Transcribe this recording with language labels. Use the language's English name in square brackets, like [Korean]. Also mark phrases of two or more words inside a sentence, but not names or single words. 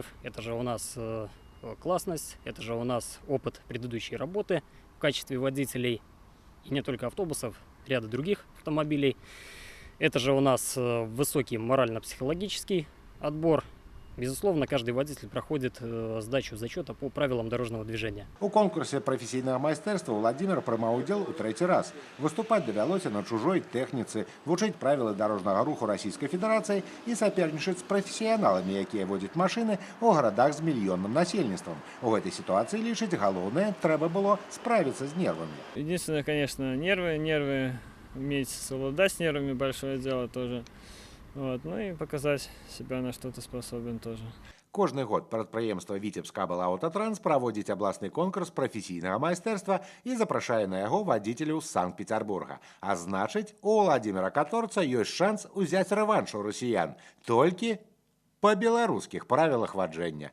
[Russian] Это же у нас классность, это же у нас опыт предыдущей работы в качестве водителей, и не только автобусов, ряда других автомобилей. Это же у нас высокий морально-психологический отбор. Безусловно, каждый водитель проходит сдачу зачета по правилам дорожного движения. [Belarusian] У конкурсе професійнага майстэрства Уладзімір прымаў удзел у 3-й раз. Выступаць давялося на чужой тэхніцы, вучыць правілы дарожнага руху Расійскай Федэрацыі і сапернічаць з прафесіяналамі, якія водзяць машыны ў гарадах з мільённым насельніцтвам. У гэтай сітуацыі, лічыць, галоўнае, трэба было справіцца з нервамі. [Russian] Единственное, конечно, нервы, уметь совладать с нервами, большое дело тоже. Вот, ну и показать себя на что-то способен тоже. [Belarusian] Кожны год прадпрыемства Віцебскаблаўтатранс праводзіць абласны конкурс прафесійнага майстэрства і запрашае на яго вадзіцеляў з Санкт-Петербурга. А значыць, у Уладзіміра Каторца ёсць шанс узяць рэванш у расіян. Толькі па беларускіх правілах ваджэння.